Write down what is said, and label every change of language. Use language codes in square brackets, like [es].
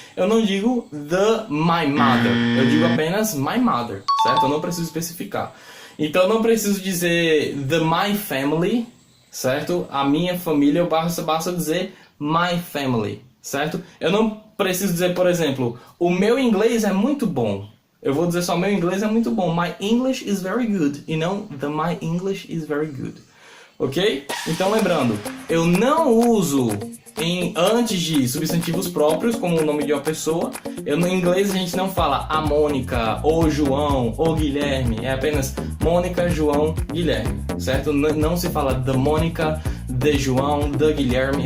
[pt] Eu não digo [en] the my mother, [pt] eu digo apenas [en] my mother, [pt] certo? Eu não preciso especificar. Então eu não preciso dizer [en] the my family, [pt] certo? A minha família, eu basta dizer [en] my family, [pt] certo? Eu não preciso dizer, por exemplo, o meu inglês é muito bom. Eu vou dizer só meu inglês é muito bom. [en] My English is very good. [pt] E não [en] the my English is very good. [pt] Ok? Então lembrando, eu não uso antes de substantivos próprios, como o nome de uma pessoa. No inglês a gente não fala a Mônica, o João, o Guilherme. É apenas Mônica, João, Guilherme. Certo? Não se fala [en] the Mônica, the João, the Guilherme.